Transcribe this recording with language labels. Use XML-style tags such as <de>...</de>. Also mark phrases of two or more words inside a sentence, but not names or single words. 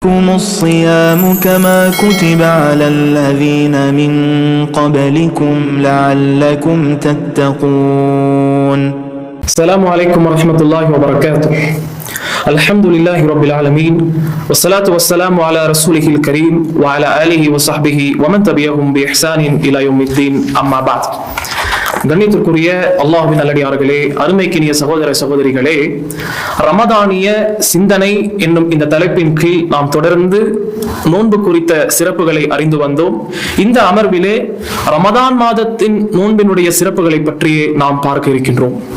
<ar>الصيام كما كتب على الذين من قبلكم لعلكم تتقون. السلام عليكم ورحمة الله وبركاته. الحمد لله رب العالمين والصلاة والسلام على رسوله الكريم وعلى آله وصحبه ومن تبعهم بإحسان إلى يوم الدين. أما بعد.</ar> <ta>கண்ணியத்திற்குரிய அல்லாஹ்வின் நல்லடியார்களே, அருமைக்கினிய சகோதர சகோதரிகளே, ரமதானிய சிந்தனை என்னும் இந்த தலைப்பின் கீழ் நாம் தொடர்ந்து நோன்பு குறித்த சிறப்புகளை அறிந்து வந்தோம். இந்த அமர்விலே ரமதான் மாதத்தின் நோன்பினுடைய சிறப்புகளை பற்றியே நாம் பார்க்க இருக்கின்றோம்.</ta>